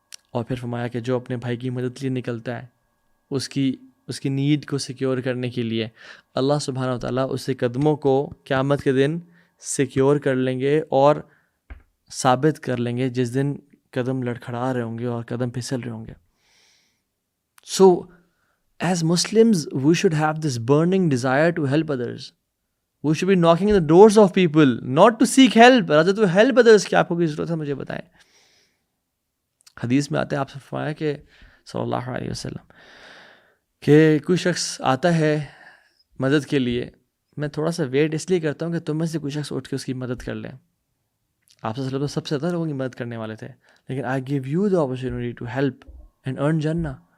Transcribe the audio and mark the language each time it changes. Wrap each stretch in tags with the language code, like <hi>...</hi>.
<ur>اور پھر فرمایا کہ جو اپنے بھائی کی مدد کے لیے نکلتا ہے اس کی نیڈ کو سیکیور کرنے کے لیے, اللہ سبحانہ و تعالیٰ اس کے قدموں کو قیامت کے دن سیکیور کر لیں گے اور ثابت کر لیں گے جس دن قدم لڑکھڑا رہے ہوں گے اور قدم پھسل رہے ہوں گے.</ur> <en>So as Muslims we should have this burning desire to help others. We should be knocking on the doors of people not to seek help, rather to help others.</en> <ur>کہ آپ کو کی ضرورت ہے مجھے بتائیں. حدیث میں آتا ہے, آپ سے فرمایا کہ صلی اللہ علیہ وسلم کہ کوئی شخص آتا ہے مدد کے لیے, میں تھوڑا سا ویٹ اس لیے کرتا ہوں کہ تم میں سے کوئی شخص اٹھ کے اس کی مدد کر لیں. آپ سے تو سب سے زیادہ لوگوں کی مدد کرنے والے تھے, لیکن</ur> <en>I give you the opportunity to help and earn Jannah.</en>